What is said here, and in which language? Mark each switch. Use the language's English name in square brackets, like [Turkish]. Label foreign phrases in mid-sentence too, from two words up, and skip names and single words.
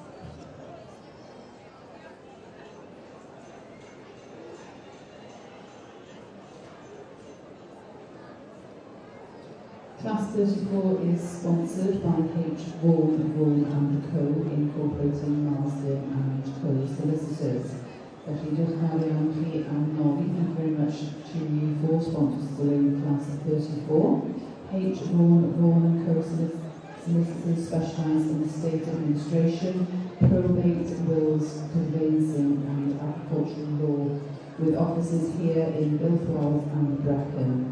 [English] Class 34 is sponsored by H. Vaughan and Co. Incorporating Marsden and Co. Solicitors. [Welsh] Felly diolch yn fawr iawn chi am nodi. [English] Thank you very much to you for sponsoring class 34. H. Vaughan and Co. Solicitors specialise in estate administration, probate, wills, conveyancing and agricultural law, with offices here in Bilfwells and Brecon.